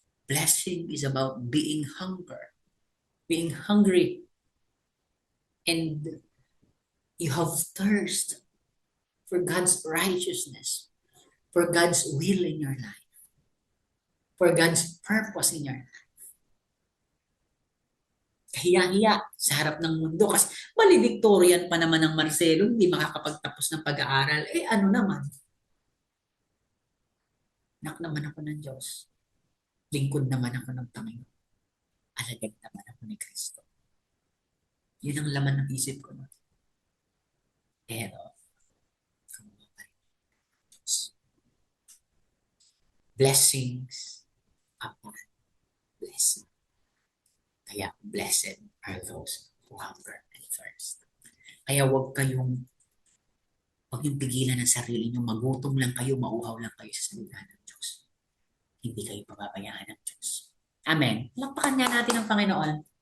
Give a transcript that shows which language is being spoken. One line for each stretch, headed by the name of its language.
English: Blessing is about being hungry, and you have thirst for God's righteousness, for God's will in your life, for God's purpose in your life.
Filipino: Kahiya-hiya sa harap ng mundo kasi valedictorian pa naman ng Marcelo, hindi makakapagtapos ng pag-aaral. Ano naman? Anak naman ako ng Diyos. Lingkod naman ako ng Panginoon. Alagad naman ako ni Kristo. Yun ang laman ng isip ko. No?
English: Pero, blessings upon blessing. Kaya blessed are those who hunger and thirst.
Filipino: Kaya huwag yung pigilan ng sarili nyo, magutom lang kayo, mauhaw lang kayo sa salita ng Diyos. Hindi kayo pababayaan ng Diyos. Amen. Lakpakan nga natin ang Panginoon.